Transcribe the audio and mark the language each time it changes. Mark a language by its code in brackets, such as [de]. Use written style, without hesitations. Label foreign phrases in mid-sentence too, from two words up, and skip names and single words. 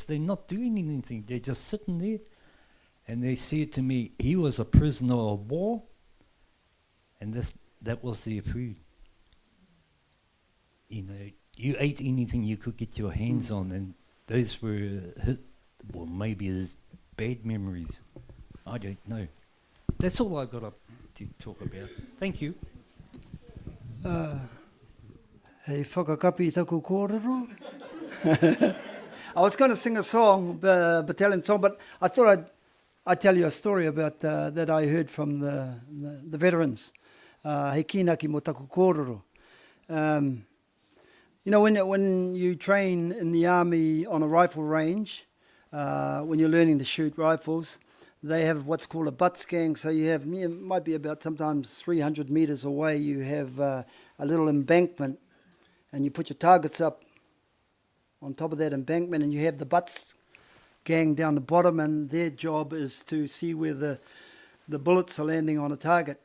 [en] They're not doing anything. They're just sitting there. And they said to me, he was a prisoner of war, and that was their food. You know, you ate anything you could get your hands on, and those were maybe his bad memories. I don't know. That's all I've got up to talk about. Thank you. [mi] Hei whakakapi taku kōrero. [en] I was going to sing a song, battalion song, but I thought I'd tell you a story about that I heard from the veterans. [mi] Hei kinaki mo taku kōrero. [en] You know, when you train in the army on a rifle range, when you're learning to shoot rifles, they have what's called a butt scan. So you have, it might be about sometimes 300 meters away, you have a little embankment, and you put your targets up on top of that embankment, and you have the butts gang down the bottom, and their job is to see where the bullets are landing on a target.